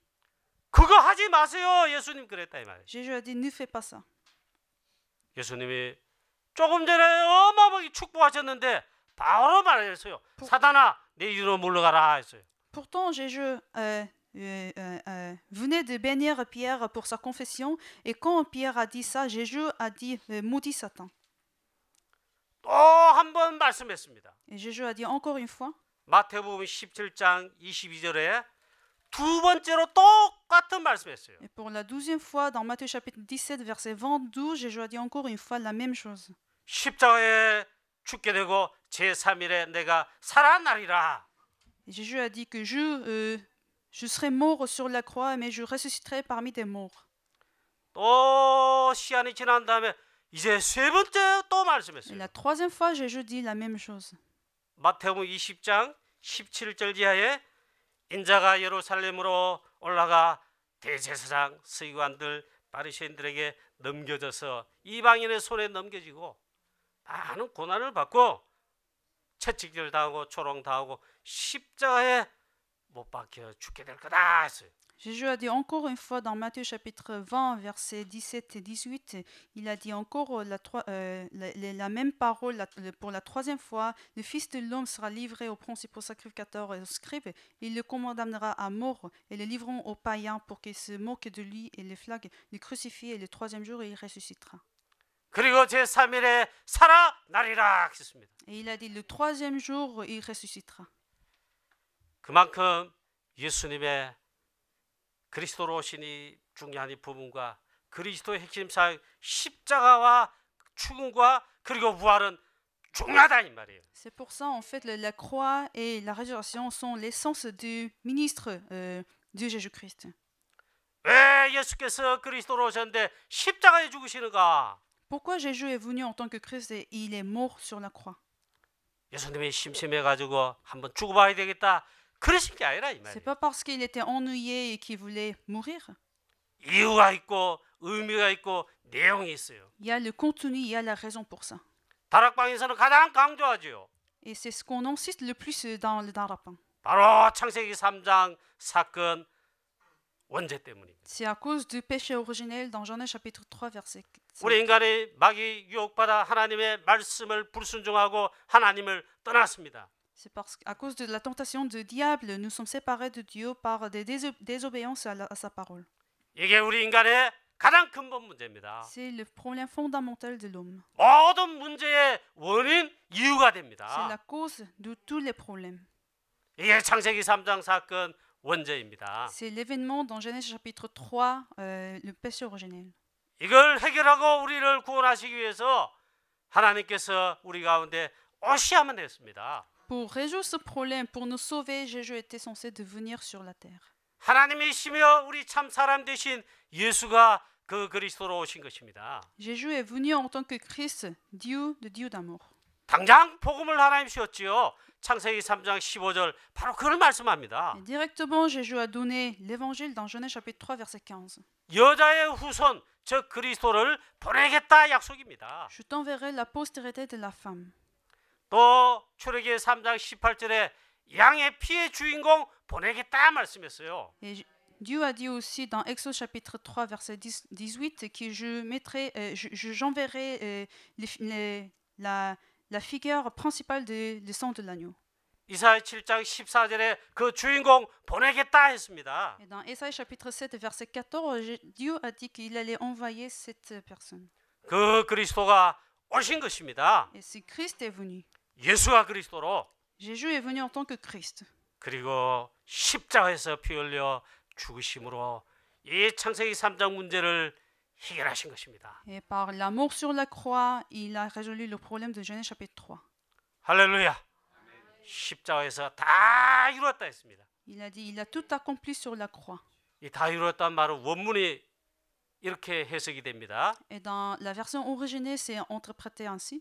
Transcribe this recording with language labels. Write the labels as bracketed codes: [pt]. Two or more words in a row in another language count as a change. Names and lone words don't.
[ko] 그거 하지 마세요. 예수님 그랬다 이 말이에요. [fr] Jésus a dit ne fais pas ça. [ko] 예수님이 조금 전에 어마어마하게 축복하셨는데 바로 말했어요. 사단아 내 뒤로 물러가라 했어요. [fr] Pourtant, Jésus venait de bénir Pierre pour sa confession. Et quand Pierre a dit ça, Jésus a dit maudit Satan. [ko] 또 한 번 말씀했습니다. [fr] Et Jésus a dit encore une fois. [ko] 마태복음 17장 22절에 두 번째로 똑같은 말씀했어요. [fr] Et pour la 12e fois, dans Matthieu chapitre 17, verset 22, Jésus a dit encore une fois la même chose. [ko] 십자가에 죽게 되고 제3일에 내가 살아나리라. [fr] Et Jésus a dit que je serai mort sur la croix, mais je ressusciterai parmi des morts. [ko] 또 시간이 지난 다음에 이제 세 번째 또 [fr] Et [ko] 말씀했어요. [fr] la 3e fois, Jésus dit la même chose. [ko] 마태복음 20장 17절 이하에 인자가 예루살렘으로 올라가 대제사장, 서기관들, 바리새인들에게 넘겨져서 이방인의 손에 넘겨지고 많은 고난을 받고 채찍질 당하고 조롱 당하고 십자가에 못 박혀 죽게 될 거다 했어요. [fr] Jésus a dit encore une fois dans Matthieu chapitre 20, versets 17 et 18, il a dit encore la même parole pour la 3e fois. Le Fils de l'homme sera livré aux principaux sacrificateurs et aux scribes. Il le condamnera à mort et le livreront aux païens pour qu'ils se moquent de lui et le flaguent, le crucifient et le 3e jour il ressuscitera. [ko] 그리고 제3일에 살아나리라 했습니다. [fr] Et il a dit le 3e jour il ressuscitera. [ko] 그만큼 예수님의 그리스도로 오신 이 중요한 이 부분과 그리스도의 핵심 사역 십자가와 죽음과 그리고 부활은 중요하다 이 말이에요. [fr] C'est pour ça en fait la croix et la résurrection sont l'essence du ministre de Jésus-Christ. [ko] 왜 예수께서 그리스도로 오셨는데 십자가에 죽으시는가? [fr] Pourquoi Jésus est venu en tant que Christ et il est mort sur la croix? [ko] 예수님이 심심해가지고 한번 죽어봐야 되겠다 그러신 게 아니라 이 [fr] C'est [ko] 말이에요. [fr] pas parce qu'il était ennuyé et qu'il voulait mourir. [ko] 이유가 있고 의미가 있고 내용이 있어요. [fr] Il y a le contenu, il y a la raison pour ça. [ko] 다락방에서는 가장 강조하죠. [fr] Et c'est ce qu'on insiste le plus dans le Darapin. [ko] 바로 창세기 3장 사건 원죄 때문입니다. [fr] C'est à cause du péché originel dans Genèse chapitre 3 verset 5. [ko] 우리 인간이 마귀 유혹받아 하나님의 말씀을 불순종하고 하나님을 떠났습니다. [fr] C'est parce qu'à cause de la tentation du diable, nous sommes séparés de Dieu par des désobéissances à sa parole. [ko] 이게 우리 인간의 가장 근본 문제입니다. [fr] C'est le problème fondamental de l'homme. [ko] 모든 문제의 원인, 이유가 [fr] C'est [ko] 됩니다. [fr] la cause de tous les problèmes. [ko] 이게 창세기 3장 사건 원죄입니다. [fr] C'est l'événement dans Genèse chapitre 3, le péché originel. [ko] 이걸 해결하고 우리를 구원하시기 위해서 하나님께서 우리 가운데 오셔야만 했습니다. [fr] Pour résoudre ce problème, pour nous sauver, Jésus était censé de venir sur la terre. [ko] 하나님이시며 우리 참 사람 되신 예수가 그 그리스도로 오신 것입니다. [fr] Jésus est venu en tant que Christ, Dieu de Dieu d'amour. [ko] 당장 복음을 하나님 주셨지요. 창세기 3장 15절 바로 그걸 말씀합니다. [fr] Et directement, Jésus a donné l'évangile dans Genèse chapitre 3, verset 15. [ko] 여자의 후손, 즉 그리스도를 보내겠다 약속입니다. [fr] Je t'enverrai la postérité de la femme. [ko] 또 출애굽기 3장 18절에 양의 피의 주인공 보내겠다 말씀했어요. [fr] Et Dieu a dit aussi dans Exode chapitre 3, verset 18, que j'enverrai la figure principale du sang de l'agneau. [ko] 이사야 7장 14절에 그 주인공 보내겠다 했습니다. [fr] Et dans Ésaïe chapitre 7, verset 14, Dieu a dit qu'il allait envoyer cette personne. [ko] 그 그리스도가 오신 것입니다. [fr] Et c'est Christ est venu. [ko] 예수가 그리스도로 [fr] Jésus est venu en tant que Christ. [ko] 그리고 십자가에서 피 흘려 죽으심으로 이 창세기 3장 문제를 해결하신 것입니다. [fr] Et par la mort sur la croix, il a résolu le problème de Genèse chapitre 3. [ko] 할렐루야. 십자가에서 다 이루었다 했습니다. [fr] Il a dit, il a tout accompli sur la croix. [ko] 이 다 이루었다는 말은 원문이 이렇게 해석이 됩니다. [fr] Et dans la version originelle, c'est interprété ainsi.